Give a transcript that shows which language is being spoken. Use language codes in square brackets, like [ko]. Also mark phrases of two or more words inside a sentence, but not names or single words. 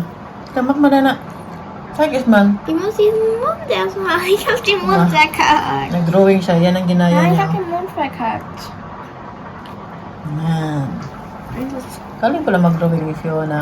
[de] Tamak madana. Zeig es mal. Ich muss diesen Mund erstmal. Ich hab den Mund verkackt. [tl] Nag-drawing siya. Yan ang ginaya [de] Nein, ich [tl] niya. [de] hab den Mund verkackt. [tl] Yan. Galing pala mag-drawing ni Fiona.